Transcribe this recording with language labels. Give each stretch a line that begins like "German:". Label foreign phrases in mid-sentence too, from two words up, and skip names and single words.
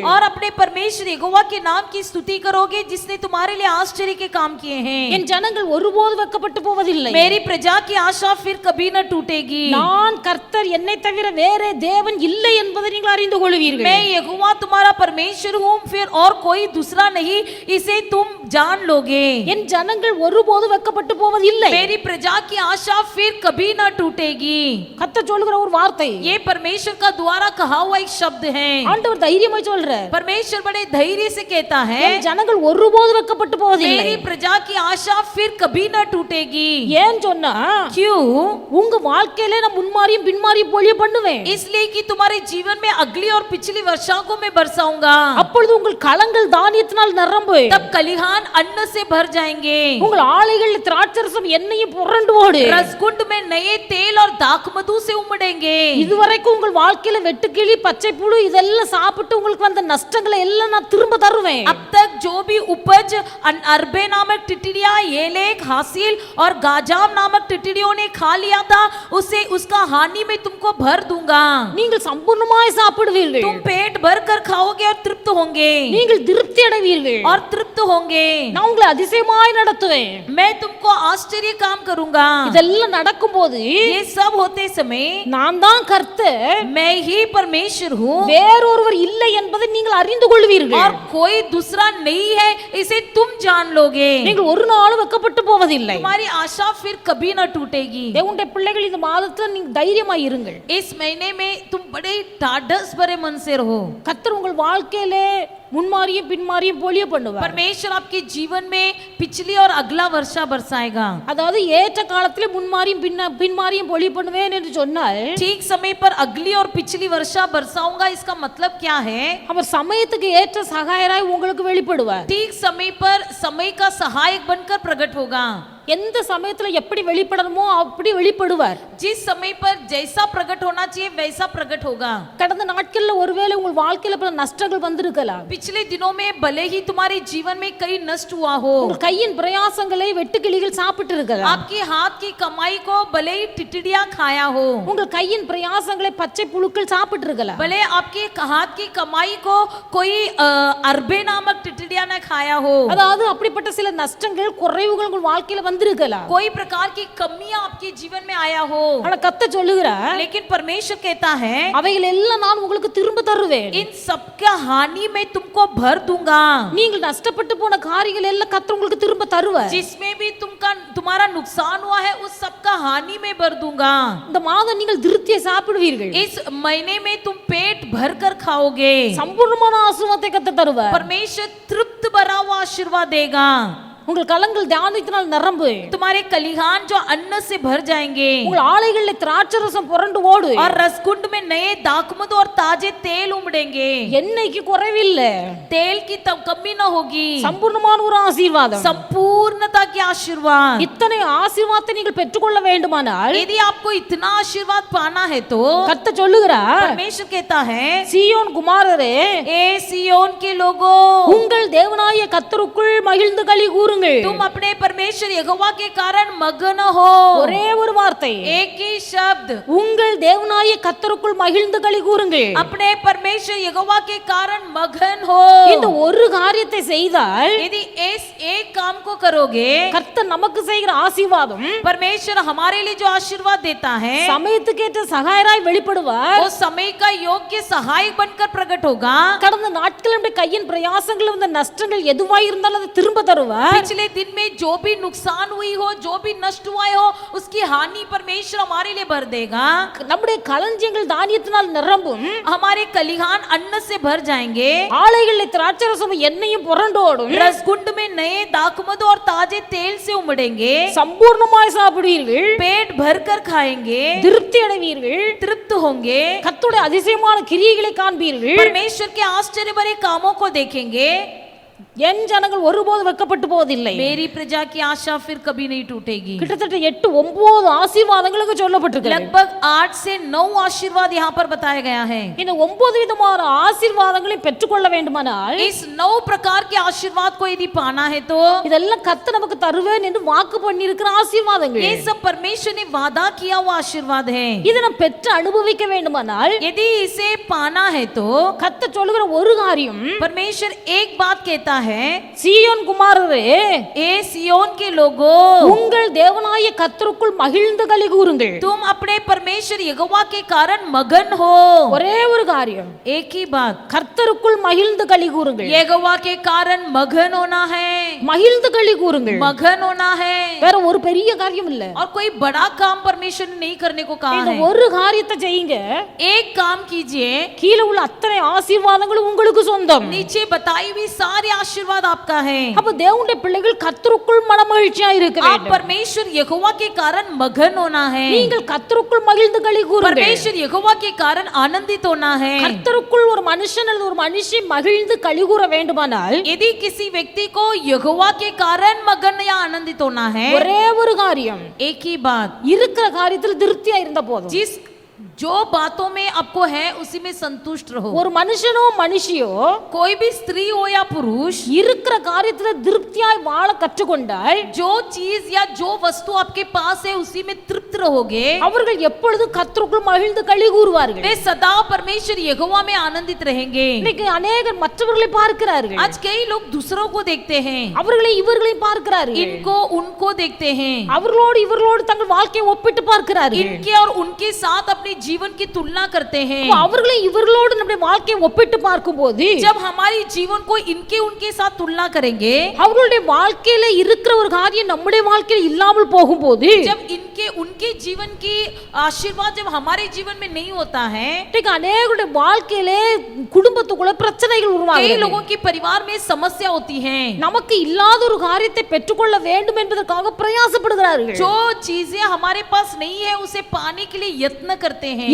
Hindi: और अपने परमेश्वर यहोवा के नाम की स्तुति करोगे जिसने तुम्हारे लिए आश्चर्य के काम किए हैं।
Tamil: என் ஜனங்கள் ஒருபோது வெட்கப்பட்டு போவதில்லை.
Hindi: मेरी प्रजा की आशा फिर कभी न टूटेगी।
Tamil: நான் கர்த்தர், என்னை தவிர வேறே தேவன் இல்லை என்பதை நீங்கள் அறிந்து கொள்வீர்கள்.
Hindi: मैं यहोवा तुम्हारा परमेश्वर हूँ, फिर और कोई दूसरा नहीं, इसे तुम जान लोगे।
Tamil: என் ஜனங்கள் ஒருபோது வெட்கப்பட்டு போவதில்லை.
Hindi: मेरी प्रजा की आशा फिर कभी न टूटेगी।
Tamil: கர்த்தர் சொல்லுகிற ஒரு வார்த்தை,
Hindi: ये परमेश्वर का द्वारा कहा हुआ एक शब्द है।
Tamil: ஆண்டவர் தைரியமாய் சொல்றார்,
Hindi: परमेश्वर बड़े धैर्य से कहता है,
Tamil: என் ஜனங்கள் ஒருபோது வெட்கப்பட்டு போவதில்லை.
Hindi: मेरी प्रजा की आशा फिर कभी न टूटेगी।
Tamil: ஏன் சொன்னா,
Hindi: क्यों?
Tamil: உங்க வாழ்க்கையில நான் முன்மாரியும் பின்மாரியும் பொழிய பண்ணுவேன்.
Hindi: इसलिए कि तुम्हारे जीवन में अगली और पिछली वर्षा को मैं बरसाऊंगा।
Tamil: அப்பொழுது உங்கள் களங்கள் தானியத்தினால் நிரம்பு,
Hindi: तब कलिहान अन्न से भर जाएंगे,
Tamil: உங்கள் ஆலைகளில் திராட்சரசம் எண்ணெயும் புரண்டு ஓடு.
Hindi: रसगुंड में नए तेल और दाखमधु से उमड़ेंगे।
Tamil: இதுவரைக்கும் உங்கள் வாழ்க்கையில வெட்டுக்கிளி பச்சை புழு இதெல்லாம் சாப்பிட்டு உங்களுக்கு வந்த நஷ்டங்களை எல்லாம் நான் திரும்ப தருவேன்.
Hindi: अब तक जो भी उपज अरबे नामक टिटिड़िया, एलेक, हासिल और गाजाम नामक टिटिड़ियों ने खा लिया था, उसे उसका हानि में तुमको भर दूंगा।
Tamil: நீங்கள் சம்பூர்ணமாய் சாப்பிடுவீர்கள்,
Hindi: तुम पेट भर कर खाओगे और तृप्त होंगे
Tamil: நீங்கள் திருப்தி அடைவீர்கள்,
Hindi: और तृप्त होंगे।
Tamil: நான் உங்களை அதிசயமாய் நடத்துவேன்.
Hindi: मैं तुमको आश्चर्य काम करूंगा।
Tamil: இதெல்லாம் நடக்கும்போது
Hindi: ये सब होते समय
Tamil: நான் தான் கர்த்தர்,
Hindi: मैं ही परमेश्वर हूँ
Tamil: வேறொருவர் இல்லை என்பதை நீங்கள் அறிந்து கொள்வீர்கள்.
Hindi: और कोई दूसरा नहीं है, इसे तुम जान लोगे।
Tamil: நீங்கள் ஒரு நாளும் வெட்கப்பட்டு போவதில்லை.
Hindi: तुम्हारी आशा फिर कभी न टूटेगी।
Tamil: தேவனுடைய பிள்ளைகள், இந்த மாதத்துல நீங்க தைரியமாய் இருங்கள்.
Hindi: इस महीने में तुम बड़े ढाढ़स भरे मन से रहो।
Tamil: கர்த்தர் உங்கள் வாழ்க்கையிலே முன்மாரியும் பின்மாரியும் பொழிய பண்ணுவார்.
Hindi: परमेश्वर आपके जीवन में पिछली और अगला वर्षा बरसाएगा।
Tamil: அதாவது ஏற்ற காலத்திலே முன்மாரியும் பின்மாரியும் பொழிய பண்ணுவேன் என்று சொன்னால்,
Hindi: ठीक समय पर अगली और पिछली वर्षा बरसाऊंगा, इसका मतलब क्या है?
Tamil: அவர் சமயத்துக்கு ஏற்ற சகாயராய் உங்களுக்கு வெளிப்படுவார்.
Hindi: ठीक समय पर समय का सहायक बनकर प्रकट होगा।
Tamil: எந்த சமயத்துல எப்படி வெளிப்படணுமோ அப்படி வெளிப்படுவார்.
Hindi: जिस समय पर जैसा प्रकट होना चाहिए वैसा प्रकट होगा।
Tamil: கடந்த நாட்கள்ல ஒருவேளை உங்கள் வாழ்க்கையில பல நஷ்டங்கள் வந்திருக்கலாம்.
Hindi: पिछले दिनों में भले ही तुम्हारे जीवन में कई नष्ट हुआ हो,
Tamil: உங்கள் கையின் பிரயாசங்களை வெட்டுக்கிளிகள் சாப்பிட்டு இருக்கலாம்.
Hindi: आपके हाथ की कमाई को भले ही टिटिड़िया खाया हो,
Tamil: உங்கள் கையின் பிரயாசங்களை பச்சை புழுக்கள் சாப்பிட்டு இருக்கலாம்.
Hindi: भले आपके हाथ की कमाई को कोई अरबे नामक टिटिड़िया ने खाया हो।
Tamil: அதாவது அப்படிப்பட்ட சில நஷ்டங்கள் குறைவுகள் உங்கள் வாழ்க்கையில வந்திருக்கலாம்.
Hindi: कोई प्रकार की कमियां आपके जीवन में आया हो,
Tamil: ஆனா கர்த்தர் சொல்லுகிறார்,
Hindi: लेकिन परमेश्वर कहता है
Tamil: அவைகள் எல்லாம் நான் உங்களுக்கு திரும்ப தருவேன்.
Hindi: इन सबका हानि मैं तुमको तुमको भर दूंगा।
Tamil: நீங்கள் நஷ்டப்பட்டு போன காரியங்கள் எல்லாம் கர்த்தர் உங்களுக்கு திரும்ப தருவார்.
Hindi: जिसमें भी तुम्हारा नुकसान हुआ है उस सबका हानि में भर दूंगा।
Tamil: இந்த மாதம் நீங்கள் திருப்தியை சாப்பிடுவீர்கள்.
Hindi: इस महीने में तुम पेट भर कर खाओगे।
Tamil: சம்பூர்ணமான ஆசீர்வாதத்தை கர்த்தர் தருவார்.
Hindi: परमेश्वर तृप्त भरा हुआ आशीर्वाद देगा।
Tamil: உங்கள் கலங்கள் தானியத்தினால் நிரம்பு.
Hindi: तुम्हारे खलिहान जो अन्न से भर जाएंगे।
Tamil: உங்கள் ஆலைகளில் திராட்சரசம் புரண்டு ஓடு.
Hindi: और रसकुंड में नए दाखमधु और ताजे तेल उमड़ेंगे।
Tamil: எண்ணெய்க்கு குறைவில்லை.
Hindi: तेल की तब कमी न होगी।
Tamil: சம்பூர்ணமான ஒரு ஆசீர்வாதம்.
Hindi: संपूर्णता की आशीर्वाद।
Tamil: இத்தனை ஆசீர்வாதத்தை நீங்கள் பெற்றுக்கொள்ள வேண்டுமானால்
Hindi: यदि आपको इतना आशीर्वाद पाना है तो
Tamil: கர்த்தர் சொல்லுகிறார்,
Hindi: परमेश्वर कहता है,
Tamil: சீயோன் குமாரரே,
Hindi: ए सियोन के लोगों,
Tamil: உங்கள் தேவனாய கர்த்தருக்குள் மகிழ்ந்து களி கூறுங்கள்.
Hindi: तुम अपने परमेश्वर यहोवा के कारण मगन हो।
Tamil: ஒரே ஒரு வார்த்தை,
Hindi: एक ही शब्द,
Tamil: உங்கள் தேவனாய கர்த்தருக்குள் மகிழ்ந்து களி கூறுங்கள்.
Hindi: अपने परमेश्वर यहोवा के कारण मगन हो।
Tamil: இந்த ஒரு காரியத்தை செய்தால்
Hindi: यदि इस एक काम को करोगे,
Tamil: கர்த்தர் நமக்கு செய்கிற ஆசீர்வாதம்
Hindi: परमेश्वर हमारे लिए जो आशीर्वाद देता है
Tamil: சமயத்துக்கேற்ற சகாயராய் வெளிப்படுவார்.
Hindi: वो समय का योग्य सहायक बनकर प्रकट होगा।
Tamil: கடந்த நாட்கள் நம்முடைய கையின் பிரயாசங்கள் வந்த நஷ்டங்கள் எதுவாய் இருந்தாலும் அதை திரும்ப தருவார்.
Hindi: पिछले दिन में जो भी नुकसान हुई हो, जो भी नष्ट हुआ हो, उसकी हानि परमेश्वर हमारे लिए भर देगा।
Tamil: நம்முடைய களஞ்சியங்கள் தானியத்தினால் நிரம்பும்.
Hindi: हमारे खलिहान अन्न से भर जाएंगे।
Tamil: ஆலைகளில் திராட்சரசம் எண்ணெயும் புரண்டோடும்.
Hindi: रसकुंड में नए दाखमधु और ताजे तेल से उमड़ेंगे।
Tamil: சம்பூர்ணமாய் சாப்பிடுவீர்கள்.
Hindi: पेट भर कर खाएंगे।
Tamil: திருப்தி அடைவீர்கள்.
Hindi: तृप्त होंगे।
Tamil: கர்த்தருடைய அதிசயமான கிரியைகளை காண்பீர்கள்.
Hindi: परमेश्वर के आश्चर्य भरे कामों को देखेंगे।
Tamil: என் ஜனங்கள் ஒருபோது வெட்கப்பட்டு போவதில்லை.
Hindi: मेरी प्रजा की आशा फिर कभी नहीं टूटेगी।
Tamil: கிட்டத்தட்ட 8-9 ஆசீர்வாதங்களுக்கு சொல்லப்பட்டிருக்கு.
Hindi: लगभग 8 से 9 आशीर्वाद यहाँ पर बताया गया है।
Tamil: இந்த 9 விதமான ஆசீர்வாதங்களை பெற்றுக்கொள்ள வேண்டுமானால்
Hindi: इस 9 प्रकार के आशीर्वाद को यदि पाना है तो
Tamil: இதெல்லாம் கர்த்தர் நமக்கு தருவேன் என்று வாக்கு பண்ணியிருக்கிற ஆசீர்வாதங்கள்.
Hindi: ये सब परमेश्वर ने वादा किया हुआ आशीर्वाद है।
Tamil: இதை நாம் பெற்று அனுபவிக்க வேண்டுமானால்
Hindi: यदि इसे पाना है तो
Tamil: கர்த்தர் சொல்லுகிற ஒரு காரியம்,
Hindi: परमेश्वर एक बात कहता है,
Tamil: சீயோன் குமாரரே,
Hindi: ए सियोन के लोगों,
Tamil: உங்கள் தேவனாய கர்த்தருக்குள் மகிழ்ந்து களி கூறுங்கள்.
Hindi: तुम अपने परमेश्वर यहोवा के कारण मगन हो।
Tamil: ஒரே ஒரு காரியம்,
Hindi: एक ही बात,
Tamil: கர்த்தருக்குள் மகிழ்ந்து களி கூறுங்கள்.
Hindi: यहोवा के कारण मगन होना है।
Tamil: மகிழ்ந்து களி கூறுங்கள்.
Hindi: मगन होना है।
Tamil: வேற ஒரு பெரிய காரியம் இல்ல.
Hindi: और कोई बड़ा काम परमेश्वर ने नहीं करने को कहा
Tamil: இந்த
Hindi: है।
Tamil: ஒரு காரியத்தை செய்யுங்க,
Hindi: एक काम कीजिए,
Tamil: கீழே உள்ள அத்தனை ஆசீர்வாதங்களும் உங்களுக்கு சொந்தம்.
Hindi: नीचे बताई हुई सारी आशीर्वाद आपका है।
Tamil: அப்ப தேவனுடைய பிள்ளைகள் கர்த்தருக்குள் மனமகிழ்ச்சியா இருக்க
Hindi: आप
Tamil: வேண்டும்.
Hindi: परमेश्वर यहोवा के कारण मगन होना है।
Tamil: நீங்கள் கர்த்தருக்குள் மகிழ்ந்து களி கூறுங்கள்.
Hindi: परमेश्वर यहोवा के कारण आनंदित होना है।
Tamil: கர்த்தருக்குள் ஒரு மனுஷன் அல்லது ஒரு மனுஷி மகிழ்ந்து களி கூற வேண்டுமானால்
Hindi: यदि किसी व्यक्ति को यहोवा के कारण मगन या आनंदित होना है,
Tamil: ஒரே ஒரு காரியம்,
Hindi: एक ही बात,
Tamil: இருக்கிற காரியத்தில் திருப்தியா இருந்த போதும்.
Hindi: जिस जो बातों में आपको है उसी में संतुष्ट रहो।
Tamil: ஒரு மனுஷனோ மனுஷியோ
Hindi: कोई भी स्त्री हो या पुरुष,
Tamil: இருக்கிற காரியத்துல திருப்தியாய் வாழ கற்றுக்கொண்டால்
Hindi: जो चीज या जो वस्तु आपके पास है उसी में तृप्त रहोगे,
Tamil: அவர்கள் எப்பொழுதும் கர்த்தருக்குள் மகிழ்ந்து களி கூறுவார்கள்.
Hindi: वे सदा परमेश्वर यहोवा में आनंदित रहेंगे।
Tamil: இன்னைக்கு அநேகர் மற்றவர்களை பார்க்கிறார்கள்.
Hindi: आज कई लोग दूसरों को देखते हैं,
Tamil: அவர்களை இவர்களை பார்க்கிறார்கள்.
Hindi: इनको उनको देखते हैं,
Tamil: அவர்களோடு இவர்களோடு தங்கள் வாழ்க்கையை ஒப்பிட்டு பார்க்கிறார்கள்.
Hindi: इनके और उनके साथ अपने जीवन की तुलना करते हैं।
Tamil: அவர்களை இவர்களோடு நம்முடைய வாழ்க்கையை ஒப்பிட்டு பார்க்கும்போது
Hindi: जब हमारी जीवन को इनके उनके साथ तुलना करेंगे,
Tamil: அவர்களுடைய வாழ்க்கையில இருக்கிற ஒரு காரியம் நம்முடைய வாழ்க்கையில் இல்லாமல் போகும்போது
Hindi: जब इनके उनके जीवन की आशीर्वाद जब हमारे जीवन में नहीं होता है,
Tamil: இன்னைக்கு அநேகருடைய வாழ்க்கையில குடும்பத்துக்குள்ள பிரச்சனைகள்
Hindi: कई
Tamil: உருவாகுது.
Hindi: लोगों के परिवार में समस्या होती है।
Tamil: நமக்கு இல்லாத ஒரு காரியத்தை பெற்றுக்கொள்ள வேண்டும் என்பதற்காக பிரயாசப்படுகிறார்கள்.
Hindi: जो चीजें हमारे पास नहीं है उसे पाने के लिए यत्न करते हैं।